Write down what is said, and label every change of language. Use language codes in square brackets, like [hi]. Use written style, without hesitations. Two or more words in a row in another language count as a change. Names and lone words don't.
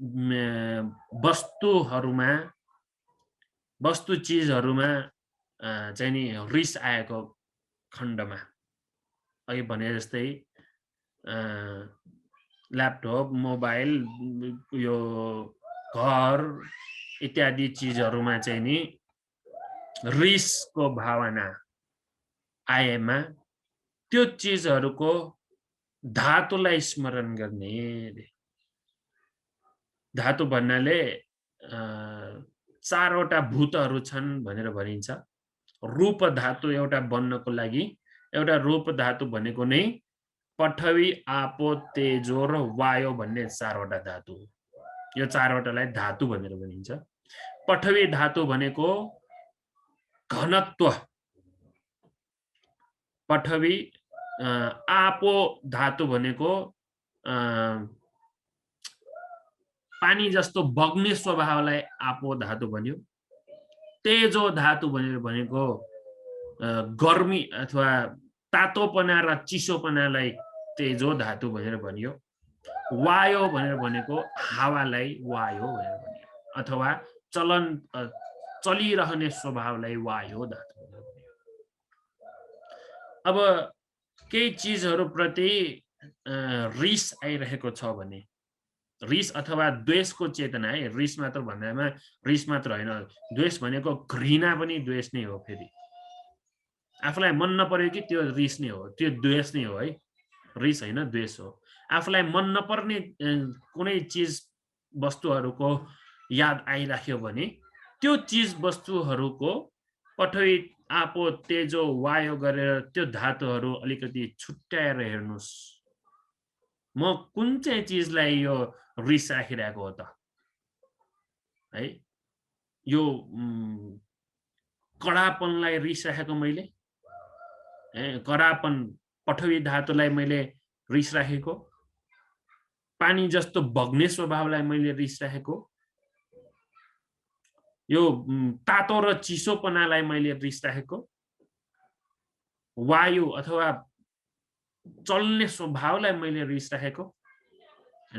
[ne] वस्तु चिजहरूमा चाहिँ नि रिस आएको खण्डमा, अघि भने जस्तै ल्यापटप, मोबाइल, यो घर इत्यादि चिजहरूमा चाहिँ नि रिसको भावना आएमा त्यो चिजहरूको धातुलाई स्मरण गर्ने। धातु भन्नाले 4 वटा भूतहरू छन् भनेर भनिन्छ। रूप धातु एउटा बन्नको लागि, एउटा रूप धातु भनेको नै पृथ्वी, आपो, तेजो र वायु भन्ने 4 वटा धातु। यो 4 वटालाई धातु भनेर भनिन्छ। पृथ्वी धातु भनेको घनत्व, पृथ्वी। आपो धातु भनेको पानी जस्तो बग्ने स्वभावलाई आपो धातु भन्यो। तेजो धातु भनेको गर्मी अथवा तातोपना र चिसोपनालाई तेजो धातु भनेर भनियो। वायो भनेर भनेको हावालाई वायो भनेर भनियो, अथवा चलिरहने स्वभावलाई वायो धातु भनेर भनियो। अब केही चिजहरूप्रति रिस आइरहेको छ भने, रिस अथवा द्वेषको चेतना, है रिस मात्र भन्दामा रिस मात्र होइन, द्वेष भनेको घृणा पनि द्वेष नै हो। फेरि आफूलाई मन नपर्यो कि त्यो रिस नै हो, त्यो द्वेष नै हो, है रिस होइन द्वेष हो। आफूलाई मन नपर्ने कुनै चिज वस्तुहरूको याद आइराख्यो भने त्यो चिज वस्तुहरूको पठै आपो तेजो वायु गरेर त्यो धातुहरू अलिकति छुट्याएर हेर्नुस्। म कुन चाहिँ चिजलाई यो रिस राखिरहेको हो त, है यो कडापनलाई रिस राखेको मैले, कडापन पठवी धातुलाई मैले रिस राखेको, पानी जस्तो बग्ने स्वभावलाई मैले रिस राखेको, यो तातो र चिसोपनालाई मैले रिस राखेको, वायु अथवा चल्ने स्वभावलाई मैले रिस राखेको, हैन।